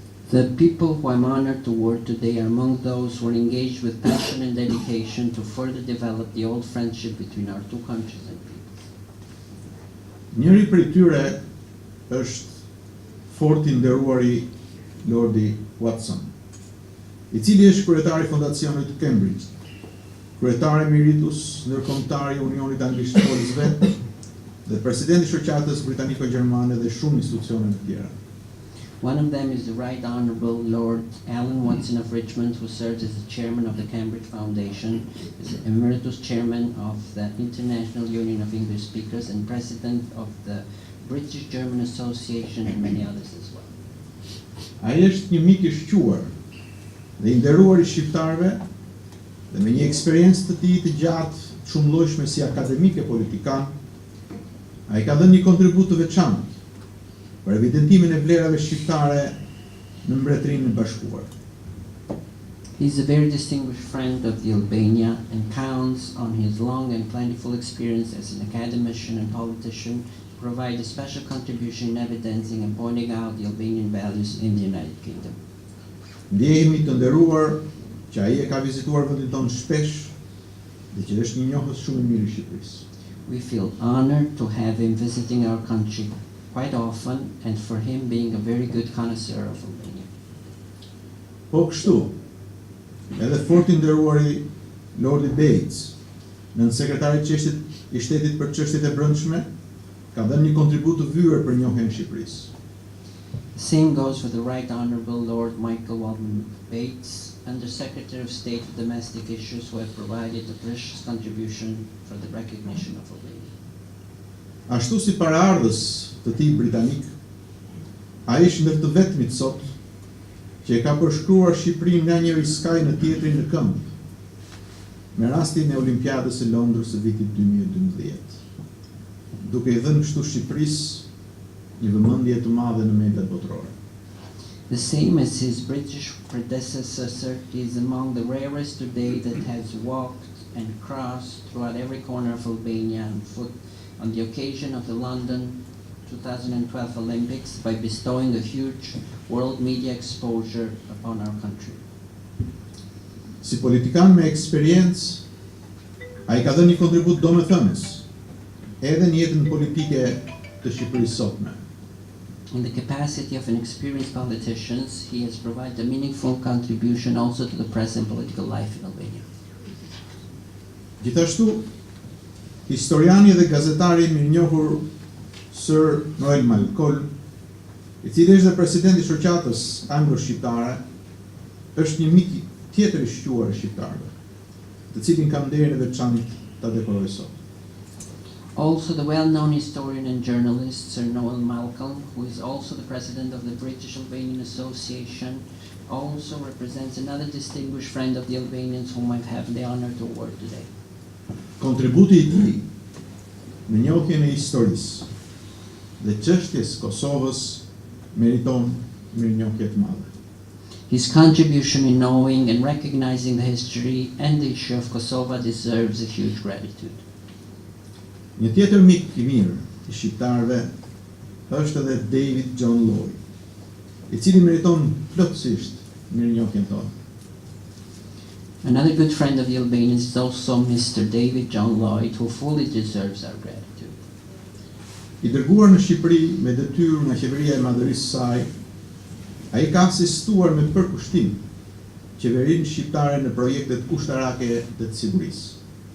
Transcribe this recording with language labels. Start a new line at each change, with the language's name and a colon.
English: The people who I'm honored to award today are among those who are engaged with passion and dedication to further develop the old friendship between our two countries and peoples.
Albanian: Njëri prej tyre është fort i nderuari Lordi Watson, i cili është kryetari i fondacionit të Cambridge, kryetari emeritus ndërkombëtar i Unionit Anglisht-Polësve dhe presidenti i shoqatës britaniko-gjermane dhe shumë institucione të tjera.
English: One of them is the Right Honorable Lord Alan Watson of Richmond, who serves as the chairman of the Cambridge Foundation, is the emeritus chairman of the International Union of English Speakers, and president of the British-German Association, and many others as well.
Albanian: Ai është një mik i shquar dhe i nderuar i shqiptarëve dhe me një eksperiencë të tij të gjatë, shumë llojshme si akademik e politikan, ai ka dhënë një kontribut të veçantë për evidentimin e vlerave shqiptare në Mbretërinë e Bashkuar.
English: He is a very distinguished friend of the Albania and counts on his long and plentiful experience as an academician and politician to provide a special contribution in evidencing and pointing out the Albanian values in the United Kingdom.
Albanian: Ndjehemi të nderuar që ai e ka vizituar vendin tonë shpesh dhe që është një njohës shumë i mirë i Shqipërisë.
English: We feel honored to have him visiting our country quite often and for him being a very good connoisseur of Albania.
Albanian: Po kështu, edhe fort i nderuari Lordi Bates, nën sekretari i shtetit për çështjet e brendshme, ka dhënë një kontribut të vyer për njohjen e Shqipërisë.
English: The same goes for the Right Honorable Lord Michael Walton Bates, Under Secretary of State for Domestic Issues, who have provided a precious contribution for the recognition of Albania.
Albanian: Ashtu si paraardhës të tij britanik, ai është ndër të vetmit sot që e ka përshkruar Shqipërinë nga njëri skaj në tjetrin në këmbë, me rastin e Olimpiadës së Londrës së vitit 2012, duke I dhënë kështu Shqipërisë një vëmendje të madhe në mediat botërore.
English: The same as his British predecessor, he is among the rarest today that has walked and crossed throughout every corner of Albania on foot on the occasion of the London 2012 Olympics by bestowing a huge world media exposure upon our country.
Albanian: Si politikan me eksperiencë, ai ka dhënë një kontribut domethënës edhe në jetën politike të Shqipërisë sotme.
English: In the capacity of an experienced politician, he has provided a meaningful contribution also to the present political life in Albania.
Albanian: Gjithashtu, historiani dhe gazetari mirënjohur Sir Noel Malkol, i cili është dhe presidenti i shoqatës anglo-shqiptare, është një mik tjetër i shquar shqiptarëve, të cilin kam nderin e veçantë ta dekoroj sot.
English: Also, the well-known historian and journalist Sir Noel Malcolm, who is also the president of the British Albanian Association, also represents another distinguished friend of the Albanians whom I have the honor to award today.
Albanian: Kontributi i tij në njohjen e historisë dhe çështjes Kosovës meriton mirënjohje të madhe.
English: His contribution in knowing and recognizing the history and the issue of Kosovo deserves a huge gratitude.
Albanian: Një tjetër mik i mirë i shqiptarëve është edhe David John Lloyd, i cili meriton plotësisht mirënjohjen tonë.
English: Another good friend of the Albanians is also Mr. David John Lloyd, who fully deserves our gratitude.
Albanian: I dërguar në Shqipëri me detyrë nga qeveria e madhërisë saj, ai ka asistuar me përkushtim qeverinë shqiptare në projektet ushtarake të sigurisë.